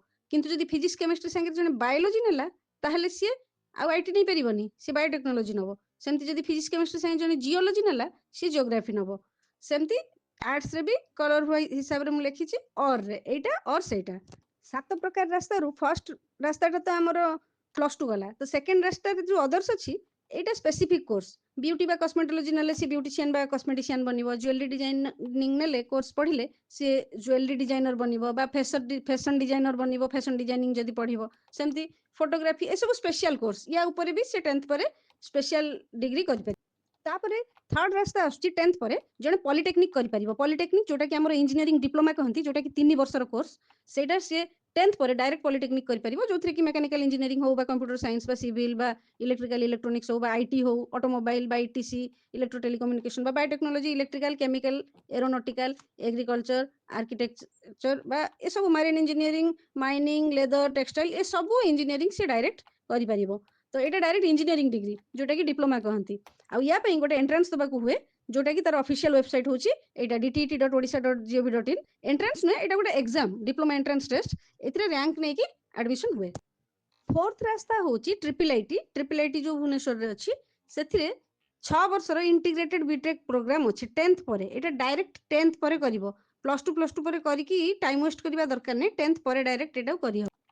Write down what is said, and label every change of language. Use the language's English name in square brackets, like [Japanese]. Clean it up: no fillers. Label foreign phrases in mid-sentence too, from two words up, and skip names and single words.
[Odia] କିନ୍ତୁ ଯଦି [English] physics chemistry [Odia] ସାଙ୍ଗରେ ଜଣେ ବାୟୋଲୋଜି ନେଲା ତାହେଲେ ସିଏ ଆଉ ଆଇଟି ନେଇପାରିବନି, ସେ ବାୟୋଟେକ୍ନୋଲୋଜି ନେବ। ସେମିତି ଯଦି [English] physics chemistry [Odia] ସାଙ୍ଗେ ଜଣେ ଜିଓଲୋଜି ନେଲା ସିଏ ଜିଓଗ୍ରାଫି ନେବ। ସେମିତି ଆର୍ଟ୍ସରେ ବି କଲର ହିସାବରେ ମୁଁ ଲେଖିଛି ଅର୍ରେ, ଏଇଟା ଅର୍ ସେଇଟା। 7 ପ୍ରକାର ରାସ୍ତାରୁ ଫର୍ଷ୍ଟ ରାସ୍ତାଟା ତ ଆମର [English] plus two [Odia] ଗଲା, ତ ସେକେଣ୍ଡ ରାସ୍ତାରେ ଯୋଉ ଅଦର୍ସ ଅଛି এইটা [English] specific course. [Odia] ବିଉଟି ବା କସମେଟୋଲୋଜି ନେଲେ ସେ ବିଉଟିସିଆନ ବା କସମେଟିସିଆନ ବନିବ, [English] jewellery designing [Odia] ନେଲେ କୋର୍ସ ପଢ଼ିଲେ ସେ [English] jewellery designer [Odia] ବନିବ ବା [English] fashion designer [Odia] বনিব, [English] fashion designing [Odia] ଯଦି ପଢ଼ିବ। ସେମିତି ଫଟୋଗ୍ରାଫି ଏସବୁ [English] special course, [Odia] ୟା ଉପରେ ବି ସେ 10th ପରେ [English] special degree [Odia] କରିପାରିବ। ତାପରେ ଥାର୍ଡ ରାସ୍ତା ଆସୁଛି 10th ପରେ ଜଣେ ପଲିଟେକ୍ନିକ କରିପାରିବ। ପଲିଟେକ୍ନିକ ଯୋଉଟାକି ଆମର [English] engineering diploma [Odia] କହନ୍ତି, ଯୋଉଟାକି 3 ବର୍ଷର କୋର୍ସ, ସେଇଟା ସିଏ 10th ପରେ [English] direct polytechnic [Odia] କରିପାରିବ, ଯୋଉଥିରେ କି [English] mechanical engineering [Odia] ହଉ ବା [English] computer science [Odia] ବା ସିଭିଲ ବା [English] electrical electronics [Odia] ହଉ ବା ଆଇଟି ହଉ, ଅଟୋମୋବାଇଲ ବା ଇଟିସି, [English] electro telecommunication [Odia] ବା ବାୟୋଟେକ୍ନୋଲୋଜି, [English] electrical chemical, aeronautical, agriculture, architecture [Odia] ବା ଏସବୁ [English] marine engineering, mining, leather, textile [Odia] ଏସବୁ ଇଞ୍ଜିନିୟରିଂ ସେ ଡାଇରେକ୍ଟ କରିପାରିବ। ତ ଏଇଟା [English] direct engineering degree [Odia] ଯୋଉଟାକି ଡିପ୍ଲୋମା କହନ୍ତି। ଆଉ ୟା ପାଇଁ ଗୋଟେ ଏଣ୍ଟ୍ରାନ୍ସ ଦେବାକୁ ହୁଏ, ଯୋଉଟାକି ତାର [English] official website [Odia] ହେଉଛି ଏଇଟା dtt.odisha.gov.in। ଏଣ୍ଟ୍ରାନ୍ସ ନୁହେଁ, ଏଇଟା ଗୋଟେ ଏକ୍ସାମ, [English] diploma entrance test. [Odia] ଏଥିରେ ର୍ୟାଙ୍କ ନେଇକି ଆଡମିସନ ହୁଏ। ଫୋର୍ଥ ରାସ୍ତା ହେଉଛି [English] triple IT. triple IT [Odia] ଯୋଉ ଭୁବନେଶ୍ୱରରେ ଅଛି, ସେଥିରେ 6 ବର୍ଷର [English] integrated B.Tech programme [Odia] ଅଛି 10th ପରେ। ଏଇଟା ଡାଇରେକ୍ଟ 10th ପରେ କରିବ, [English] plus two [Odia] ପରେ କରିକି [English] time waste [Odia] କରିବା ଦରକାର ନାହିଁ, 10th ପରେ ଡାଇରେକ୍ଟ ଏଟାକୁ କରିହବ।